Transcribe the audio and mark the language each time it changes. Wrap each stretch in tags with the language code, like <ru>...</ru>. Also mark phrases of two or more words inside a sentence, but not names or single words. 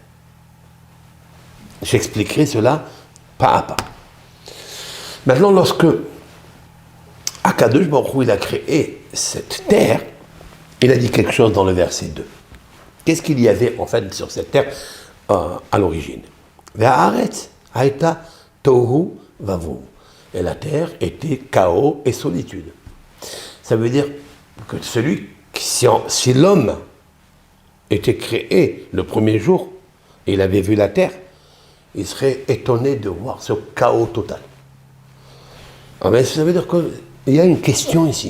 <fr>J'expliquerai cela pas à pas. Maintenant, lorsque</fr> <he>הקדוש ברוך הוא,</he> <fr>il a créé cette terre, il a dit quelque chose dans le verset 2. Qu'est-ce qu'il y avait en fait sur cette terre à l'origine?</fr> <he>והארץ היתה תהו ובהו.</he> <fr>Et la terre était chaos et solitude. Ça veut dire que si l'homme était créé le premier jour, et il avait vu la terre, il serait étonné de voir ce chaos total. Ah ben, ça veut dire qu'il y a une question ici.</fr>